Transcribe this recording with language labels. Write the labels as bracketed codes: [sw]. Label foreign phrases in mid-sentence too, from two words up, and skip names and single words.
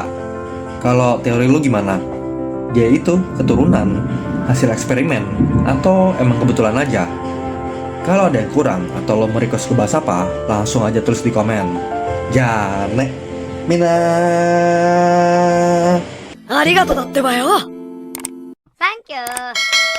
[id] Kalau teori lu gimana? Dia itu keturunan, hasil eksperimen, atau emang kebetulan aja? Kalau ada yang kurang atau lo mau request ke bahas apa, langsung aja tulis di komen. [ja] じゃね、みんな. ありがとうだってばよ。サンキュー。